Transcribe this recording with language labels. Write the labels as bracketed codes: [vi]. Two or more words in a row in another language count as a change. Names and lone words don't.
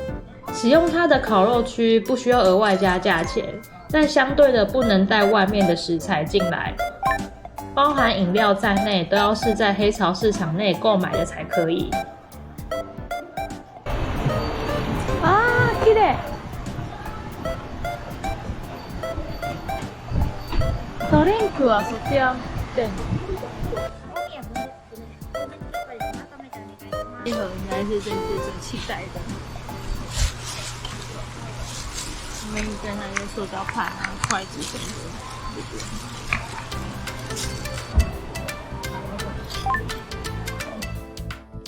[zh] 使用它的烤肉区不需要额外加价钱，但相对的不能带外面的食材进来，包含饮料在内都要是在黑潮市场内购买的才可以。啊， [ja] 綺麗。ドリンクはそちらで。 [zh] 这盒应该是这次最期待的。我们跟那些塑胶盘啊、筷子什么的。